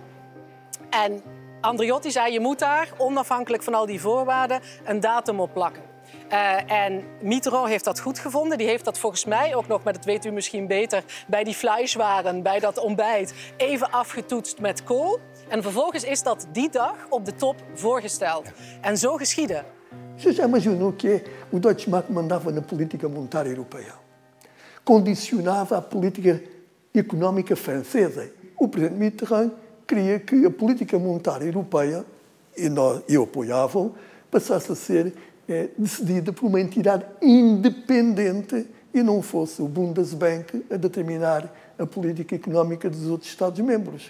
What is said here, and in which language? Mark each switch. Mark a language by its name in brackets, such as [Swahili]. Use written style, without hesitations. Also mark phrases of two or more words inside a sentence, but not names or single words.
[Dutch] En Andreotti zei, je moet daar, onafhankelijk van al die voorwaarden, een datum op plakken. En Mitterrand heeft dat goed gevonden. Die heeft dat volgens mij ook nog, maar dat weet u misschien beter, bij die fleischwaren, bij dat ontbijt, even afgetoetst met Kohl. En vervolgens is dat die dag op de top voorgesteld. En zo geschiedde. [Portuguese] Você já imaginou que o Deutsche Mark mandava na política monetária europeia? Condicionava a política económica francesa. O presidente Mitterrand queria que a política monetária europeia, e eu apoiava, passasse a ser decidida por uma entidade independente e não fosse o Bundesbank a determinar a política económica dos outros Estados-membros.